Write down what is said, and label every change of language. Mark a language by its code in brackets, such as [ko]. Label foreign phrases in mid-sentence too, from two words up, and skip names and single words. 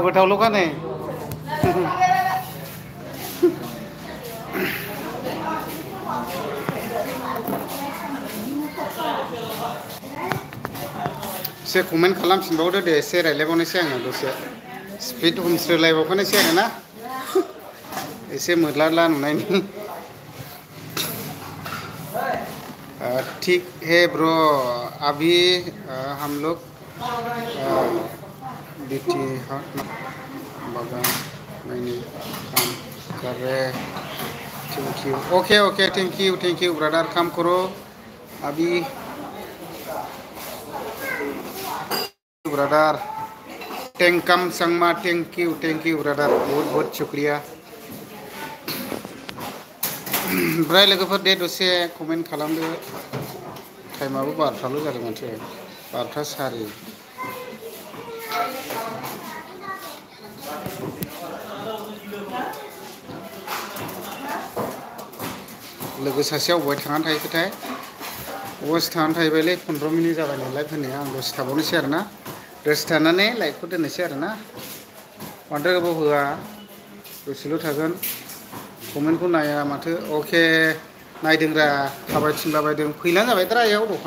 [brx] गोथावल'खा नै एसे कमेन्ट खालामफिनबावदो दे एसे रायलायबावनोसै आङो दसे स्पिड हमस्रोलायबावखानोसै आरोना एसे मोद्लाला नुनायनि [hi] ठीक है ब्रो अभी हम लोग बीटी बागान में काम कर रहे [en] Thank you. Okay. Thank you, brother. Come koro. Abi. Brother. Tengkam sangma. Thank you, brother. [hi] बहुत शुक्रिया. [brx] ओमफ्राय लोगोफोर दे दसे कमेन्ट खालामदो. टाइमाबो 12थाल' जादों माथो. 12था सारि. लोगो सासेयाव बहाय थांनानै थाहैखोथाय बहायसो थांनानै थाहैबायलै 15 मिनिट जाबाय नालाय फैनाया आं दसे थाबावनोसै आरोना दसे थानानै लाइटखौ दोननोसै आरोना बांद्राय गोबाव होआ दसेल' थागोन कमेन्टखौ नाया माथो अके नायदोंरा थाबायथिंलाबायदों फैलानो जाबायद्रा आयाव